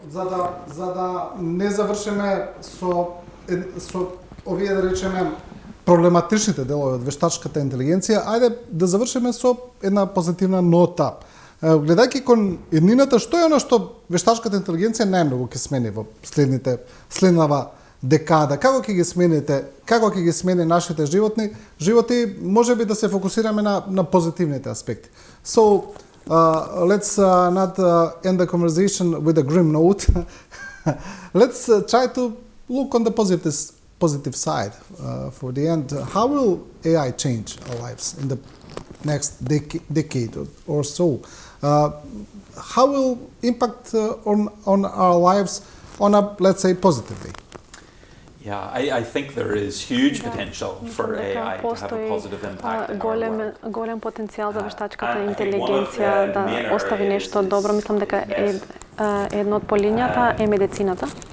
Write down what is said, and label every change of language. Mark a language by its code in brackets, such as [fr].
[mk] За да не завршиме со овие, да речеме, проблематичните делови од вештачката интелигенција, ајде да завршиме со една позитивна нота. Гледајќи кон еднината, што е она што вештачката интелигенција најмногу ќе смени во следнава декада? Како ќе ги смени нашите животи, можеби да се фокусираме на позитивните аспекти. [en] So, let's not end the conversation with a grim note. Let's try to look on the positive side for the end. How will AI change our lives in the next decade or so? How will impact on our lives on a, let's say, positive way? Yeah, I think there is huge potential for AI to have a positive impact in our world. [mk] Голем потенцијал за вештачката интелигенција да остави нешто добро. Мислам дека едно од полињата е медицината.